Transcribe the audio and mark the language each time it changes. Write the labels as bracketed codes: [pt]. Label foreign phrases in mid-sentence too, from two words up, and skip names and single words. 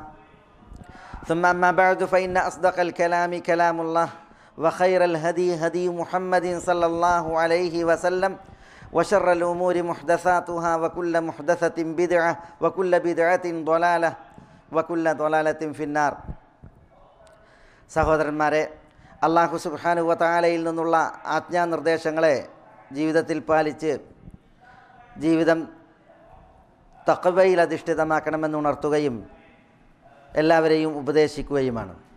[ar] ثم أما بعد فإن أصدق الكلام كلام الله وخير الهدي هدي محمد صلى الله عليه وسلم وشر الأمور محدثاتها وكل محدثة بدعة وكل بدعة ضلالة وكل ضلالة في النار. [ml] സഹോദരന്മാരെ, [ar] الله سبحانه وتعالى [ml] നിന്നുള്ള ആജ്ഞാനിർദ്ദേശങ്ങളെ ജീവിതത്തിൽ പാലിച്ച് ജീവിതം തഖ്വയിൽ അധിഷ്ഠിതമാക്കണമെന്ന് ഉണർത്തുകയും എല്ലാവരെയും ഉപദേശിക്കുകയുമാണ്.